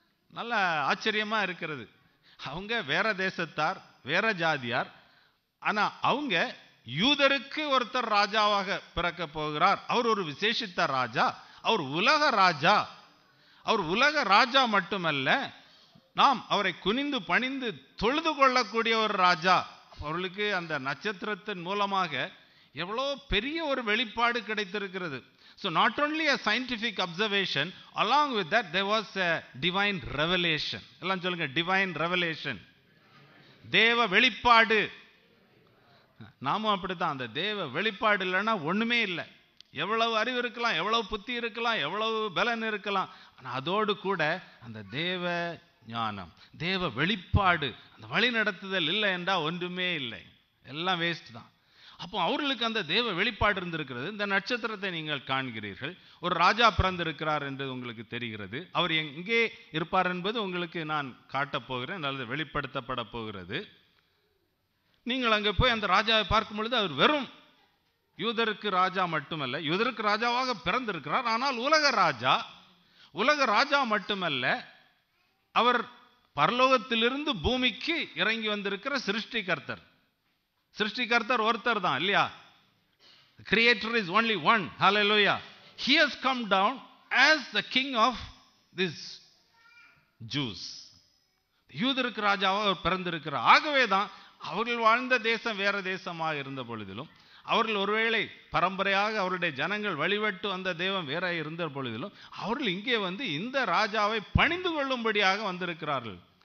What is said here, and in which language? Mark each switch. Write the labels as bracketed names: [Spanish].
[Tamil] நல்ல ஆச்சரியமா இருக்கிறது. அவங்க வேற தேசத்தார், வேற ஜாதியார், ஆனா அவங்க யூதருக்கு ஒருத்தர் ராஜாவாக பிறக்க போகிறார், அவர் ஒரு விசேஷித்த ராஜா, அவர் உலக ராஜா. அவர் உலக ராஜா மட்டுமல்ல, நாம் அவரை குனிந்து பணிந்து தொழுது கொள்ளக்கூடிய ஒரு ராஜா. அவர்களுக்கு அந்த நட்சத்திரத்தின் மூலமாக எவ்வளோ பெரிய ஒரு வெளிப்பாடு கிடைத்திருக்கிறது. [English] So not only a scientific observation, along with that there was a divine revelation. [Tamil] எல்லாம் சொல்லுங்க, divine revelation, தேவ வெளிப்பாடு. நாமும் அப்படித்தான், அந்த தேவ வெளிப்பாடு இல்லைன்னா ஒண்ணுமே இல்லை. எவ்வளவு அறிவு இருக்கலாம், எவ்வளவு புத்தி இருக்கலாம், எவ்வளவு பலன் இருக்கலாம், ஆனால் அதோடு கூட அந்த தேவ ஞானம், தேவ வெளிப்பாடு, அந்த வழி நடத்துதல் இல்லை என்றால் ஒன்றுமே இல்லை, எல்லாம் வேஸ்ட் தான். அப்போ அவர்களுக்கு அந்த தேவ வெளிப்பாடு இருந்திருக்கிறது. இந்த நட்சத்திரத்தை நீங்கள் காண்கிறீர்கள், ஒரு ராஜா பிறந்திருக்கிறார் என்று உங்களுக்கு தெரிகிறது. அவர் எங்கே இருப்பார் என்பது உங்களுக்கு நான் காட்டப் போகிறேன், அல்லது வெளிப்படுத்தப்பட போகிறது. நீங்கள் அங்கே போய் அந்த ராஜாவை பார்க்கும் பொழுது அவர் வெறும் யூதருக்கு ராஜா மட்டுமல்ல, யூதருக்கு ராஜாவாக பிறந்திருக்கிறார், ஆனால் உலக ராஜா. உலக ராஜா மட்டுமல்ல, அவர் பரலோகத்திலிருந்து பூமிக்கு இறங்கி வந்திருக்கிற சிருஷ்டிகர்த்தர். சிருஷ்டிகர்த்தர் ஒருத்தர் தான் இல்லையா? [English] Creator is only one. Hallelujah. He has come down as the king of this Jews. [Tamil] யூதருக்கு ராஜாவாக அவர் பிறந்திருக்கிறார். ஆகவே தான் அவர்கள் வாழ்ந்த தேசம் வேற தேசமாக இருந்த பொழுதிலும், அவர்கள் ஒருவேளை பரம்பரையாக அவருடைய ஜனங்கள் வழிபட்டு வந்த தெய்வம் வேற இருந்த பொழுதிலும் அவர்கள் இங்கே வந்து இந்த ராஜாவை பணிந்து கொள்ளும்படியாக வந்திருக்கிறார்கள்.